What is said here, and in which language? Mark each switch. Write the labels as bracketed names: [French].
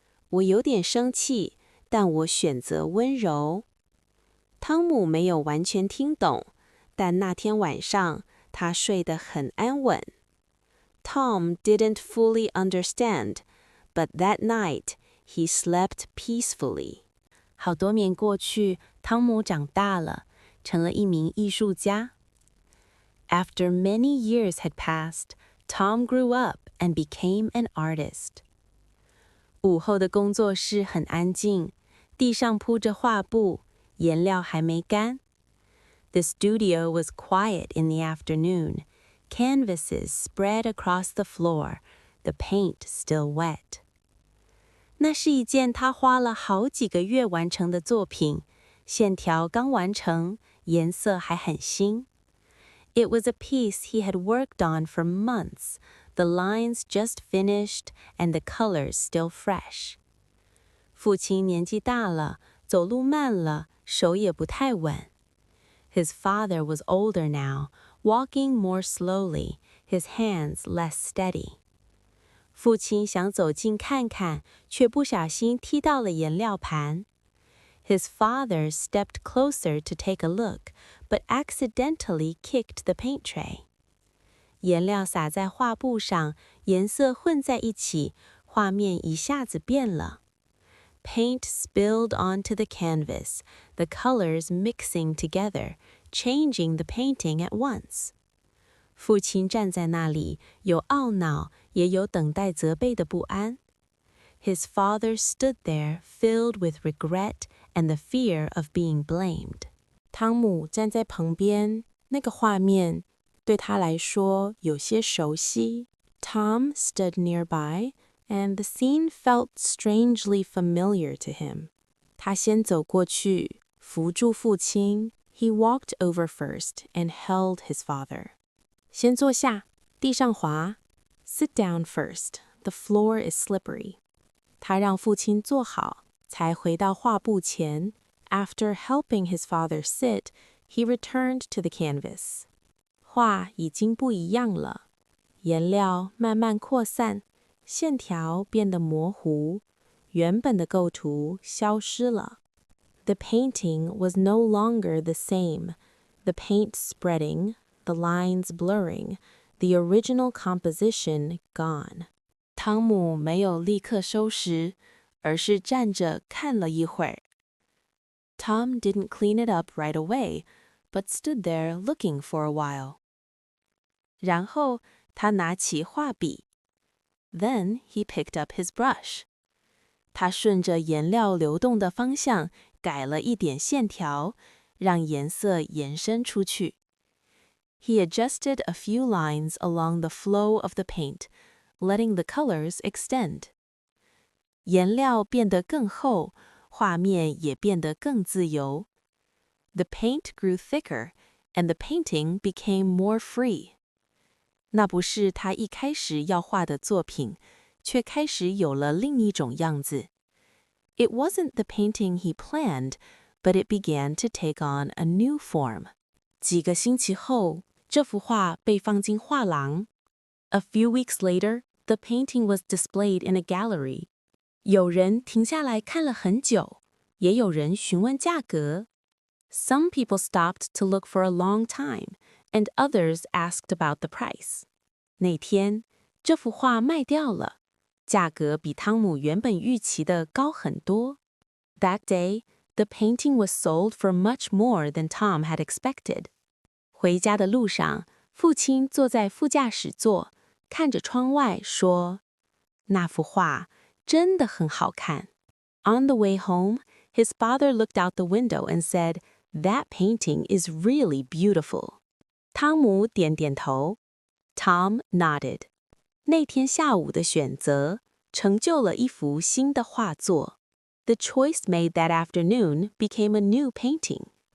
[Chinese] 我有点生气，但我选择温柔。汤姆没有完全听懂，但那天晚上他睡得很安稳。 [English] Tom didn't fully understand, but that night he slept peacefully. [Chinese] 好多年过去，汤姆长大了，成了一名艺术家。 [English] After many years had passed, Tom grew up and became an artist. [Chinese] 午后的工作室很安静，地上铺着画布，颜料还没干。 [English] The studio was quiet in the afternoon, canvases spread across the floor, the paint still wet. [Chinese] 那是一件他花了好几个月完成的作品，线条刚完成，颜色还很新。 [English] It was a piece he had worked on for months, the lines just finished and the colors still fresh. [Chinese] 父亲年纪大了，走路慢了，手也不太稳。 [English] His father was older now, walking more slowly, his hands less steady. [Chinese] 父亲想走近看看，却不小心踢到了颜料盘。 [English] His father stepped closer to take a look, but accidentally kicked the paint tray. [Chinese] 颜料洒在画布上，颜色混在一起，画面一下子变了。 [English] Paint spilled onto the canvas, the colors mixing together, changing the painting at once. [Chinese] 父亲站在那里，有懊恼，也有等待责备的不安。 [English] His father stood there filled with regret and the fear of being blamed. [Chinese] 汤姆站在旁边，那个画面对他来说有些熟悉。 [English] Tom stood nearby, and the scene felt strangely familiar to him. [Chinese] 他先走过去，扶住父亲。 [English] He walked over first and held his father. [Chinese] 先坐下，地上滑。 [English] Sit down first. The floor is slippery. [Chinese] 他让父亲坐好，才回到画布前。 [English] After helping his father sit, he returned to the canvas. [Chinese] 画已经不一样了，颜料慢慢扩散，线条变得模糊，原本的构图消失了。 [English] The painting was no longer the same, the paint spreading, the lines blurring, the original composition gone. [Chinese] 汤姆没有立刻收拾，而是站着看了一会儿。 [English] Tom didn't clean it up right away, but stood there looking for a while. [Chinese] 然后他拿起画笔。 [English] Then he picked up his brush. [Chinese] 他顺着颜料流动的方向改了一点线条，让颜色延伸出去。 [English] He adjusted a few lines along the flow of the paint, letting the colors extend. [Chinese] 颜料变得更厚，画面也变得更自由。 [English] The paint grew thicker, and the painting became more free. [Chinese] 那不是他一开始要画的作品，却开始有了另一种样子。 [English] It wasn't the painting he planned, but it began to take on a new form. [Chinese] 几个星期后，这幅画被放进画廊。 [English] A few weeks later, the painting was displayed in a gallery. [Chinese] 有人停下来看了很久，也有人询问价格。 [English] Some people stopped to look for a long time, and others asked about the price. [Chinese] 那天，这幅画卖掉了，价格比汤姆原本预期的高很多。 [English] That day, the painting was sold for much more than Tom had expected. [Chinese] 回家的路上，父亲坐在副驾驶座，看着窗外说：“那幅画真的很好看。” [English] On the way home, his father looked out the window and said, "That painting is really beautiful." [Chinese] 汤姆点点头。 [English] Tom nodded. [Chinese] 那天下午的选择成就了一幅新的画作。 [English] The choice made that afternoon became a new painting.